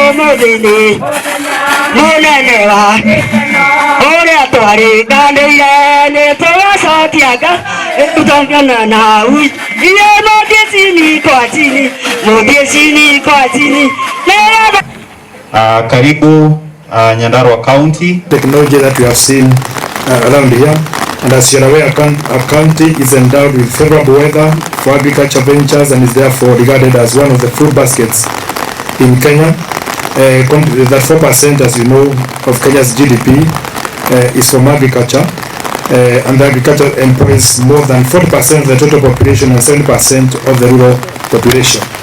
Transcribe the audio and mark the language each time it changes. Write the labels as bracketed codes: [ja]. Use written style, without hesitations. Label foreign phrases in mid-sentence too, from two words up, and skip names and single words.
[sw] Modini, Monanewa, Ora Tori, Gandaya, Tosa Tiaga, Utangana, Modesini, Quatini, Modesini, Quatini, Karibu Nyandarua County. [en] Technology that we have seen around here, and as you are aware, our county is endowed with favorable weather for agriculture ventures and is therefore regarded as one of the food baskets in Kenya. That 4%, as you know, of Kenya's GDP is from agriculture, and agriculture employs more than 40% of the total population and 70% of the rural population.